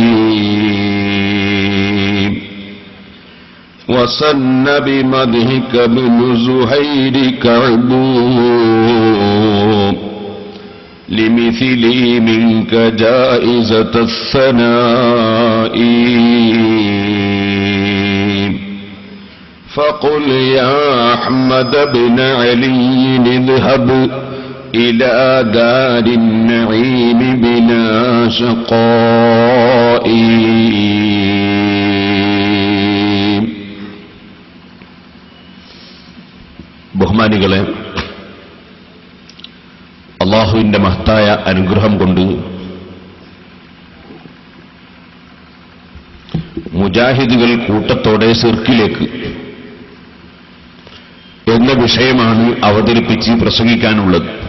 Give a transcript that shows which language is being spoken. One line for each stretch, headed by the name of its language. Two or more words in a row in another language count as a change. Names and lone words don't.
Arabic: وسن بمدحك بن زهير كعب لمثلي منك جائزة الثناء. فقل يا أحمد بن علي اذهب إلى دار النعيم بلا شقاء.
Malayalam: ബഹുമാനികളെ, അല്ലാഹുവിന്റെ മഹത്തായ അനുഗ്രഹം കൊണ്ട് മുജാഹിദുകൾ കൂട്ടത്തോടെ സിർക്കിലേക്ക് എന്ന വിഷയമാണ് അവതരിപ്പിച്ച് പ്രസംഗിക്കാനുള്ളത്.